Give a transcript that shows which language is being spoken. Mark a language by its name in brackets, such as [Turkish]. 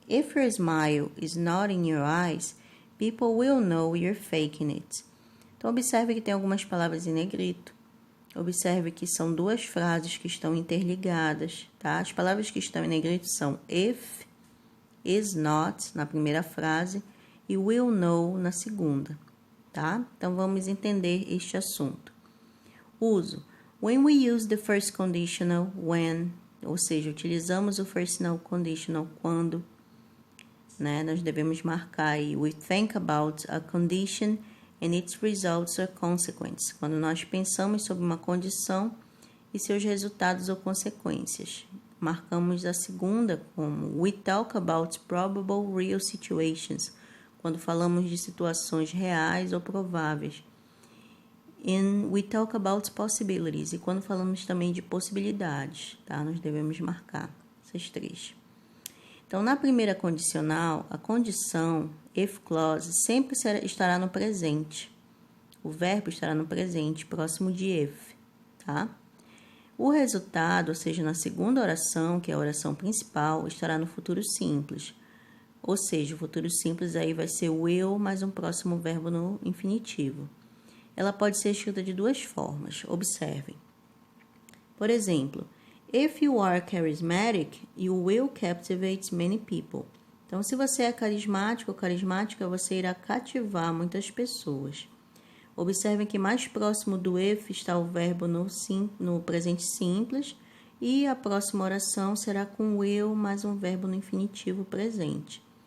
[English] If your smile is not in your eyes, people will know you're faking it. [Portuguese] Então, observe que tem algumas palavras em negrito. Observe que são duas frases que estão interligadas, tá? As palavras que estão em negrito são if, is not, na primeira frase, e will know, na segunda, tá? Então, vamos entender este assunto. Uso. [English] When we use the first conditional, when, [Portuguese] ou seja, utilizamos o first conditional quando, né? Nós devemos marcar aí, [English] we think about a condition and its results or consequences. [Portuguese] Quando nós pensamos sobre uma condição e seus resultados ou consequências. Marcamos a segunda como [English] we talk about probable real situations. [Portuguese] Quando falamos de situações reais ou prováveis. [English] And we talk about possibilities. [Portuguese] E quando falamos também de possibilidades, tá? Nós devemos marcar essas três. Então, na primeira condicional, a condição, if clause, sempre estará no presente. O verbo estará no presente, próximo de if, tá? O resultado, ou seja, na segunda oração, que é a oração principal, estará no futuro simples. Ou seja, o futuro simples aí vai ser will mais um próximo verbo no infinitivo. ela pode ser escrita de duas formas. Observem. Por exemplo, [English] if you are charismatic, you will captivate many people. [Portuguese] Então, se você é carismático ou carismática, você irá cativar muitas pessoas. Observem que mais próximo do if está o verbo no presente simples e a próxima oração será com will mais um verbo no infinitivo presente.